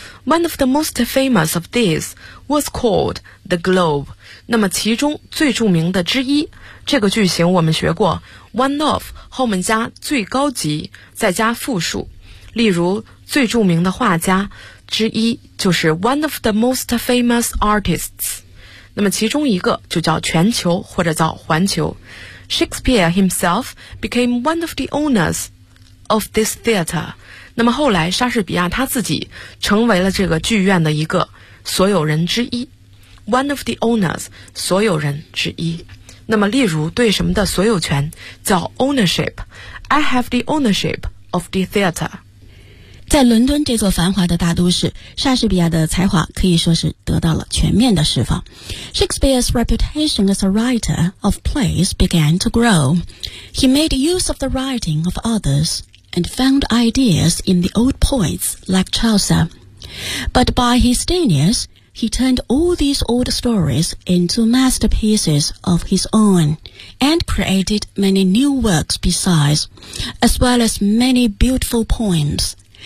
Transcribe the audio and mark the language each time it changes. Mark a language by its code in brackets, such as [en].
[en] One of the most famous of these was called the Globe， [zh] 那么其中最著名的之一，这个句型我们学过， one of 后面加最高级再加复数，例如最著名的画家之一就是 [en] one of the most famous artists。 [zh] 那么其中一个就叫全球或者叫环球。 [en] Shakespeare himself became one of the owners of this theater. [zh] 那么后来莎士比亚他自己成为了这个剧院的一个所有人之一。 [en] One of the owners, [zh] 所有人之一。那么例如对什么的所有权叫 ownership. [en] I have the ownership of the theater. [zh] 在伦敦这座繁华的大都市，莎士比亚的才华可以说是得到了全面的释放。 [en] Shakespeare's reputation as a writer of plays began to grow. He made use of the writing of others and found ideas in the old poets like Chaucer. But by his genius, he turned all these old stories into masterpieces of his own and created many new works besides, as well as many beautiful poems.